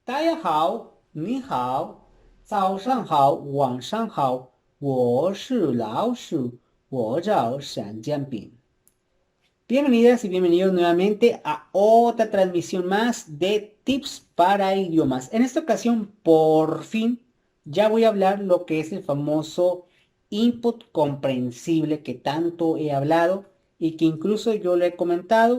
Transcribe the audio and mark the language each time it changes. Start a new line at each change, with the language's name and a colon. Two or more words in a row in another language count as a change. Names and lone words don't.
Chinese: 大家好，你好，早上好，晚上好，我是老鼠，我叫沈建斌。
Spanish: Bienvenidas y bienvenidos nuevamente a otra transmisión más de tips para idiomas. En esta ocasión, por fin, ya voy a hablar lo que es el famoso input comprensible que tanto he hablado y que incluso yo le he comentado.